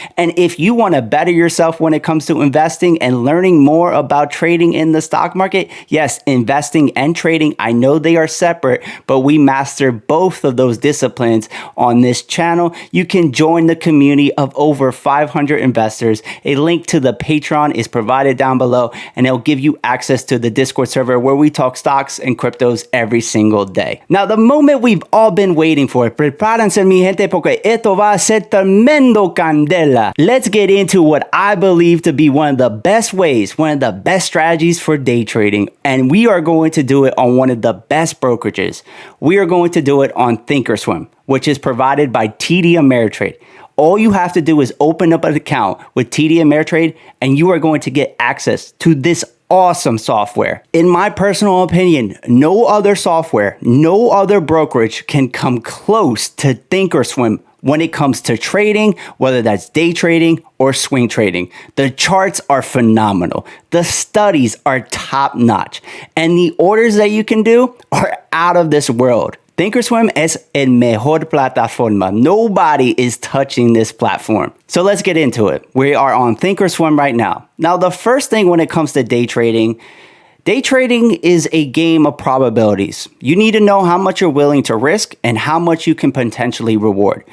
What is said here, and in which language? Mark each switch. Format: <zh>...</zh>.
<en>And if you want to better yourself when it comes to investing and learning more about trading in the stock market, yes, investing and trading, I know they are separate, but we master both of those disciplines on this channel. You can join the community of over 500 investors. A link to the Patreon is provided down below, and it'll give you access to the Discord server where we talk stocks and cryptos every single day. Now, the moment we've all been waiting for.</en> <es>Prepárense, mi gente, porque esto va a ser tremendo candela.</es> <en>Let's get into what I believe to be one of the best ways, one of the best strategies for day trading. And we are going to do it on one of the best brokerages. We are going to do it on Thinkorswim, which is provided by TD Ameritrade. All you have to do is open up an account with TD Ameritrade and you are going to get access to this awesome software. In my personal opinion, no other software, no other brokerage can come close to Thinkorswim when it comes to trading, whether that's day trading or swing trading. The charts are phenomenal. The studies are top notch. And the orders that you can do are out of this world.</en> <es>Thinkorswim es el mejor plataforma.</es> <en>Nobody is touching this platform. So let's get into it. We are on Thinkorswim right now. Now, the first thing when it comes to day trading is a game of probabilities. You need to know how much you're willing to risk and how much you can potentially reward.</en>